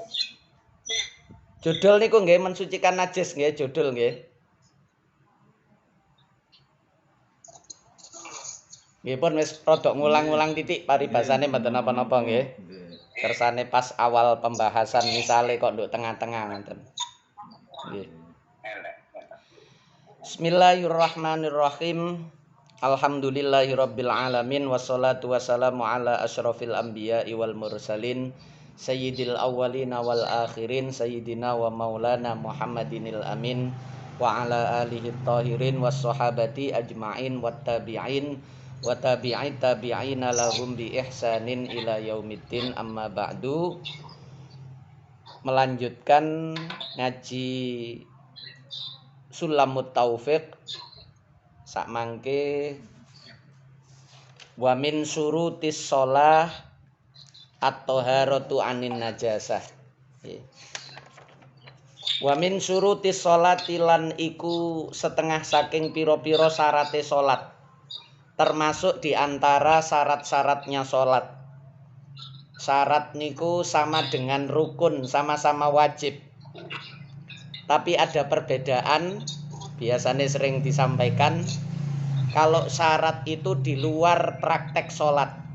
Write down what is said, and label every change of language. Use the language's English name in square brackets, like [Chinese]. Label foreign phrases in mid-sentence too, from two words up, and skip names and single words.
[Javanese] Judul niku nggih [Indonesian] mensucikan najis [Javanese] nggih judul nggih. Nggih pun wis rada ngulang-ulang titik paribasane mboten napa-napa nggih. Kersane pas awal pembahasan misale kok nduk tengah-tengah ngoten. Nggih. [Arabic] بسم الله الرحمن الرحيم. الحمد لله رب العالمين والصلاة والسلام على أشرف الأنبياء والمرسلين سيد الأولين والآخرين سيدنا ومولانا محمد الأمين وعلى آله الطاهرين والصحابة أجمعين والتابعين وتابعي التابعين لهم بإحسان إلى يوم الدين أما بعد. [Javanese] Melanjutkan ngaji Sulamut Taufiq sakmangke [Arabic] ومن شروط الصلاة الطهارة عن النجاسة. ومن شروط الصلاة [Javanese] lan iku setengah saking pira-pira syarate salat. [Indonesian] Termasuk di antara syarat-syaratnya salat. Syarat niku sama dengan rukun, sama-sama wajib. Tapi ada perbedaan, biasanya sering disampaikan, kalau syarat itu di luar praktek sholat.